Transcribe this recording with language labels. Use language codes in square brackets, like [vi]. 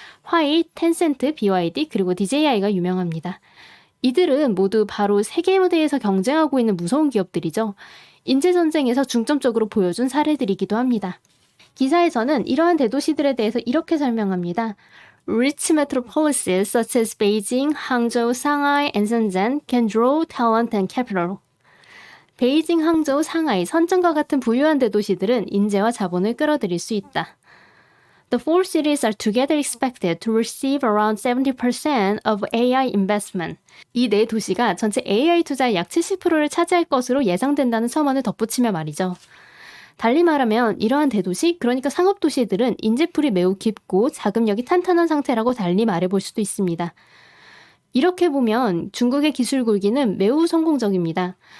[ko] 화이, 텐센트, BYD, 그리고 DJI가 유명합니다. 이들은 모두 바로 세계 무대에서 경쟁하고 있는 무서운 기업들이죠. 인재전쟁에서 중점적으로 보여준 사례들이기도 합니다. 기사에서는 이러한 대도시들에 대해서 이렇게 설명합니다. [en] Rich metropolises such as Beijing, Hangzhou, Shanghai, and Shenzhen can draw talent and capital. [ko] 베이징, 항저우, 상하이, 선전과 같은 부유한 대도시들은 인재와 자본을 끌어들일 수 있다. [en] The four cities are together expected to receive around 70% of AI investment. [ko] 이 네 도시가 전체 AI 투자의 약 70%를 차지할 것으로 예상된다는 첨언을 덧붙이며 말이죠. 달리 말하면 이러한 대도시, 그러니까 상업도시들은 인재풀이 매우 깊고 자금력이 탄탄한 상태라고 달리 말해볼 수도 있습니다. 이렇게 보면 중국의 기술 굴기는 매우 성공적입니다.